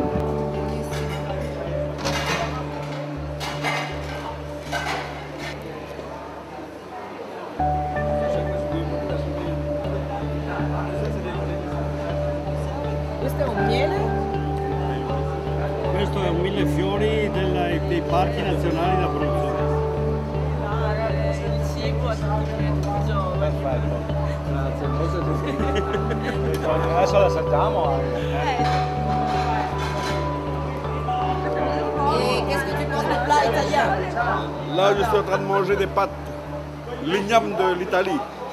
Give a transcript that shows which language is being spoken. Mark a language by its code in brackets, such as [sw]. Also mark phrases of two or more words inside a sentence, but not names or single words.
[it] Questo è un miele? Questo è un millefiori dei parchi nazionali d'Abruzzo. Il cibo a tutti. Perfetto, grazie. Adesso lo assaggiamo [fr] Et qu'est-ce que tu penses du plat italien? Là, je suis en train de manger des pâtes, l'igname de l'Italie.